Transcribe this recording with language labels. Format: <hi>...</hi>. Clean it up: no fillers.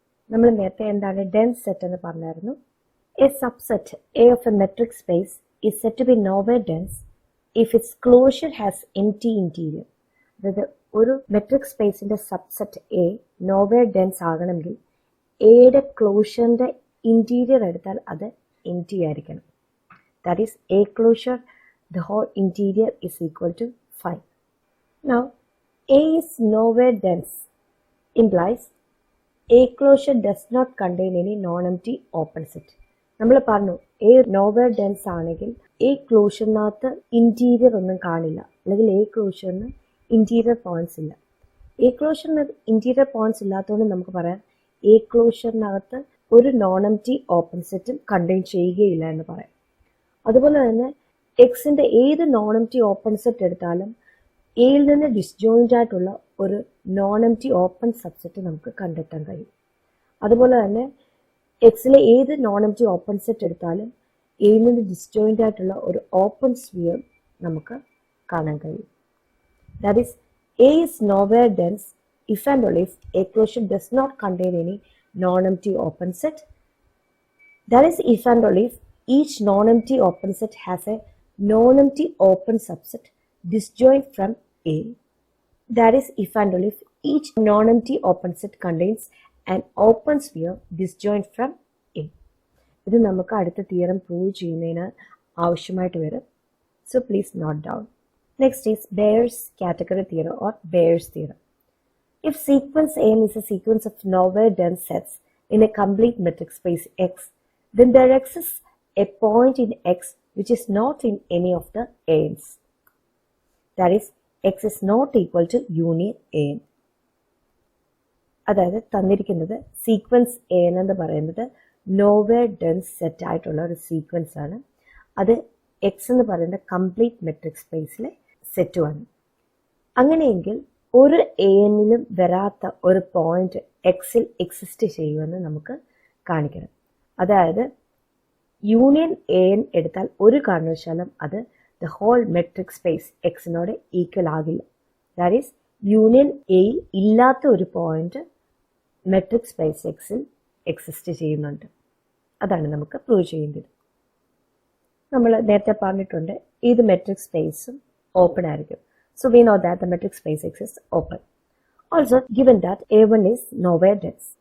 <ml>നമ്മൾ നേരത്തെ എന്താണ് ഡെൻസ് സെറ്റ് എന്ന് പറഞ്ഞായിരുന്നു.</ml> <en>A subset A of a metric space is said to be nowhere dense if its closure has empty interior.</en> <ml>അതായത് ഒരു മെട്രിക് സ്പേസിന്റെ സബ്സെറ്റ് എ നോവെയർ ഡെൻസ് ആകണമെങ്കിൽ എയുടെ ക്ലോഷറിന്റെ ഇന്റീരിയർ എടുത്താൽ അത് എംറ്റി ആയിരിക്കണം.</ml> <en>That is A closure the whole interior is equal to 5. Now A is nowhere dense implies A closure does not contain any non-empty open set.</en> <ml>നമ്മൾ പറഞ്ഞു A nowhere dense ആണെങ്കിൽ A ക്ലോഷറിനകത്ത് interior ഒന്നും കാണില്ല, അല്ലെങ്കിൽ A ക്ലോഷറിന് interior points ഇല്ല. A ക്ലോഷറിന് interior points ഇല്ലാത്തതുകൊണ്ട് നമുക്ക് പറയാം എ ക്ലോഷറിനകത്ത് ഒരു നോൺ എംപ്റ്റി ഓപ്പൺ സെറ്റും കണ്ടെയ്ൻ ചെയ്യുകയില്ല എന്ന് പറയാം. അതുപോലെ തന്നെ എക്സിന്റെ ഏത് നോൺ എംപ്റ്റി ഓപ്പൺ സെറ്റ് എടുത്താലും എയിൽ നിന്ന് ഡിസ്ജോയിന്റ് ആയിട്ടുള്ള ഒരു നോൺ എംപ്റ്റി ഓപ്പൺ സബ്സെറ്റ് നമുക്ക് കണ്ടെത്താൻ കഴിയും. അതുപോലെ തന്നെ എക്സിലെ ഏത് നോൺ എംപ്റ്റി ഓപ്പൺ സെറ്റ് എടുത്താലും എയിൽ നിന്ന് ഡിസ്ജോയിന്റ് ആയിട്ടുള്ള ഒരു ഓപ്പൺ സ്ഫിയർ നമുക്ക് കാണാൻ കഴിയും.</ml> <en>That is A is nowhere dense if and only if a closure does not contain any non-empty open set. That is if and only if each non-empty open set has a non-empty open subset disjoint from A. That is if and only if each non-empty open set contains an open sphere disjoint from A.</en> <ml>ഇത് നമുക്ക് അടുത്ത theorem prove ചെയ്യുന്നതിന് ആവശ്യമായിട്ട് വരും.</ml> <en>So please note down. Next is Bayes' category theorem or Bayes' theorem. If sequence n is a sequence of nowhere dense sets in a complete metric space X, then there exists a point in X which is not in any of the n's. That is, X is not equal to union n.</en> <ml>അതായത് തന്നിരിക്കുന്നത് sequence n എന്ന് പറയുന്നത് nowhere dense set ആയിട്ടുള്ള ഒരു sequence ആണ്. അത് X എന്ന് പറയുന്ന കംപ്ലീറ്റ് മെട്രിക് സ്പേസിലെ സെറ്റുമാണ്. അങ്ങനെയെങ്കിൽ ഒരു എന്നിലും വരാത്ത ഒരു പോയിന്റ് എക്സിൽ എക്സിസ്റ്റ് ചെയ്യുമെന്ന് നമുക്ക് കാണിക്കണം. അതായത് യൂണിയൻ എൻ എടുത്താൽ ഒരു കാരണവശാലും അത്</ml> <en>the whole metric space</en> <ml>എക്സിനോട് equal ആകില്ല.</ml> <en>that is</en> <ml>യൂണിയൻ എയിൽ ഇല്ലാത്ത ഒരു പോയിന്റ് മെട്രിക് സ്പേസ് എക്സിൽ എക്സിസ്റ്റ് ചെയ്യുന്നുണ്ട്. അതാണ് നമുക്ക് പ്രൂവ് ചെയ്യേണ്ടത്. നമ്മൾ നേരത്തെ പറഞ്ഞിട്ടുണ്ട് ഏത് മെട്രിക് സ്പേസും ഓപ്പൺ ആയിരിക്കും.</ml> <en>So we know that the metric space X is open. Also given that A1 is nowhere dense.</en>